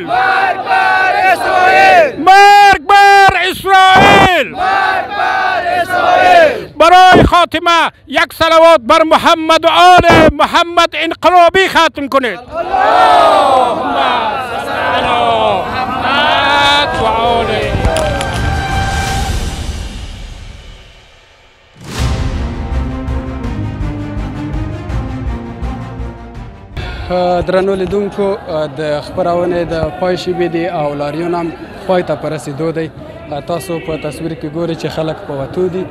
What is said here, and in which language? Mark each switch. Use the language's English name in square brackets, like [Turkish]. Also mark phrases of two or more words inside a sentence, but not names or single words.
[Persian] مرگ بر اسرائیل! مرگ بر اسرائیل! مرگ بر اسرائیل! برای خاتمه یک صلوات بر محمد و آل محمد انقلابی ختم کنید. [Arabic] اللهم صل علی محمد و آله. [Pashto] درنو لیدونکو د خبرونه د پای شیبې دی او لاریون هم پای ته په رسېدو دی. تاسو په تصویر کې ګورئ چې خلک په وتو دي.